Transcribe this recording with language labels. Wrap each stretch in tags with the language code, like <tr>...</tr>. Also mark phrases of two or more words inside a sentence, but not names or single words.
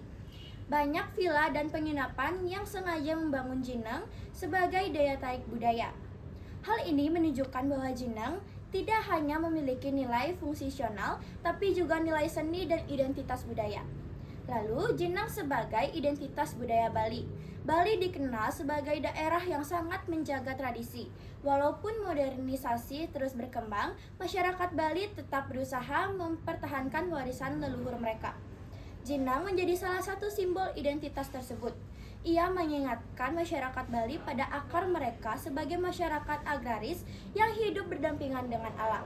<id>Banyak villa dan penginapan yang sengaja membangun jenang sebagai daya tarik budaya. Hal ini menunjukkan bahwa jenang tidak hanya memiliki nilai fungsional, tapi juga nilai seni dan identitas budaya. Lalu, jenang sebagai identitas budaya Bali. Bali dikenal sebagai daerah yang sangat menjaga tradisi. Walaupun modernisasi terus berkembang, masyarakat Bali tetap berusaha mempertahankan warisan leluhur mereka. Jenang menjadi salah satu simbol identitas tersebut. Ia mengingatkan masyarakat Bali pada akar mereka sebagai masyarakat agraris yang hidup berdampingan dengan alam.</id>